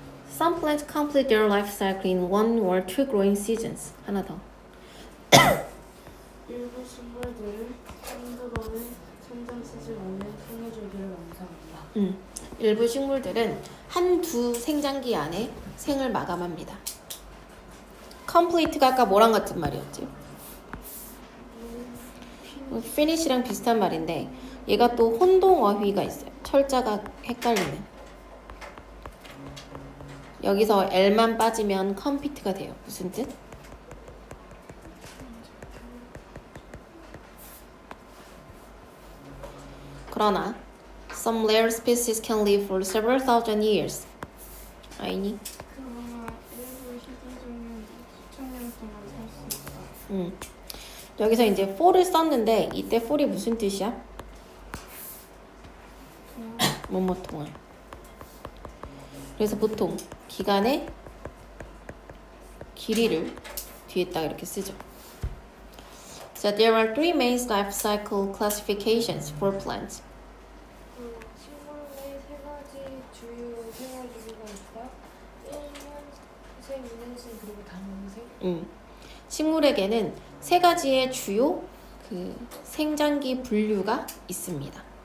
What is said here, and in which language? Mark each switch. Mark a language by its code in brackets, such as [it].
[en] Some plants complete their life cycle in 1 or 2 growing seasons. [ko] 하나 더. 일부 식물들은 한두 번의 성장 시즌 안에 생애 주기를 완성한다. 일부 식물들은 한두 생장기 안에 생을 마감합니다. complete가 아까 뭐랑 같은 말이었지? finish랑 비슷한 말인데 얘가 또 혼동어휘가 있어요. 철자가 헷갈리는. 여기서 L만 빠지면 complete가 돼요. 무슨 뜻? 그러나 [en] some rare species can live for several thousand years. [ko] 아이니? 그러나 일부 식물들은 수천 년 동안 살 수 있다. 여기서 이제 for를 썼는데 이때 for이 무슨 뜻이야? 뭐뭐 동안. 그래서 보통 기간의 길이를 뒤에다가 이렇게 쓰죠. [en] So there are 3 main life cycle classifications for plants. [ko] 식물의 세 가지 주요 생활 주기가 있다. 1년생, 2년생 그리고 단년생. 식물에게는 3 가지의 주요 생장기 분류가 있습니다.